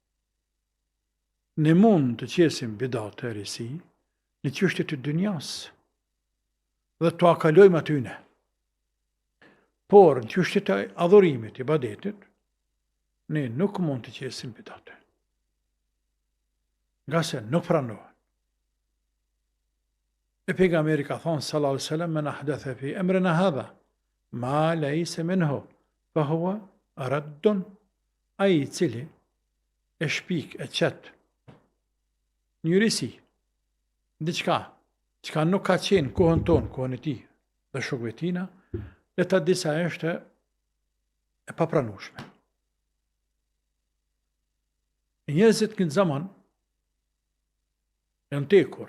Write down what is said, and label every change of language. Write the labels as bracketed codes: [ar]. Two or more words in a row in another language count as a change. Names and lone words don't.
[sq] Ne mund të qesim bidate e risi në çështje të dunjas dhe të akalojmë atyne. Por në çështje të adhurimit, ibadetit, ne nuk mund të qesim bidate. Nga se nuk pranohet. E pejgamberi ka thonë [ar] صلى الله عليه وسلم من أحدث في أمرنا هذا ما ليس منه فهو رد, [sq] ai i cili e shpik e qet njërisi diçka çka nuk ka qenë kohën tonë, kohën e tij dhe shokëve tina, le ta di sa është e papranueshme. Njerëzit këtë zaman janë tekur.